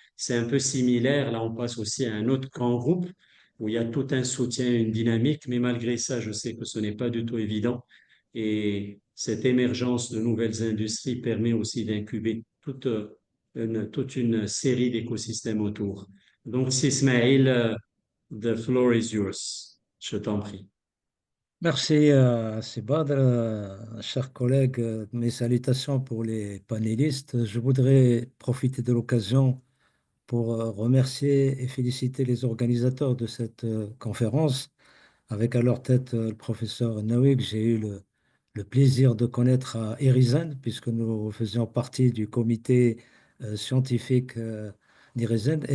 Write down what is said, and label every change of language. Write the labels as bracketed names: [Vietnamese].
[French] C'est un peu similaire. Là, on passe aussi à un autre grand groupe où il y a tout un soutien, une dynamique, mais malgré ça, je sais que ce n'est pas du tout évident. Et cette émergence de nouvelles industries permet aussi d'incuber toute une série d'écosystèmes autour. Donc, [English] Ismail, the floor is yours. [French] Je t'en prie. Merci, c'est Badr, chers collègues. Mes salutations pour les panélistes. Je voudrais profiter de l'occasion pour remercier et féliciter les organisateurs de cette conférence, avec à leur tête le professeur Naoui, que j'ai eu le plaisir de connaître à Erizen, puisque nous faisions partie du comité scientifique d'Erizen.